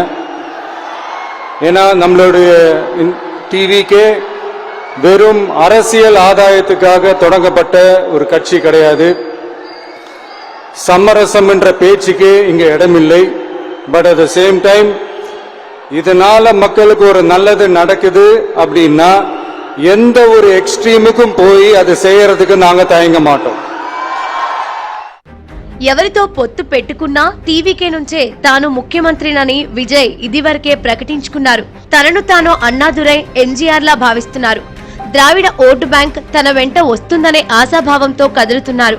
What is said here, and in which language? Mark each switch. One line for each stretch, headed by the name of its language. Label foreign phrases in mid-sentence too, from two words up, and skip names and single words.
Tamil: ஏன்னா நம்மளுடைய டிவிக்கே வெறும் அரசியல் ஆதாயத்துக்காக தொடங்கப்பட்ட ஒரு கட்சி கிடையாது. சமரசம் என்ற பேச்சுக்கு இங்க இடமில்லை.
English: but at the same time
Tamil: இதனால மக்களுக்கு ஒரு நல்லது நடக்குது அப்படின்னா எந்த ஒரு எக்ஸ்ட்ரீமுக்கும் போய் அதை செய்யறதுக்கு நாங்க தயங்க மாட்டோம்.
Telugu: ఎవరితో పొత్తు పెట్టుకున్నా టీవీకే నుంచే తాను ముఖ్యమంత్రినని విజయ్ ఇదివరకే ప్రకటించుకున్నారు. తనను తాను అన్నాదురై ఎన్జీఆర్ లా భావిస్తున్నారు. ద్రావిడ ఓటు బ్యాంక్ తన వెంట వస్తుందనే ఆశాభావంతో కదులుతున్నారు.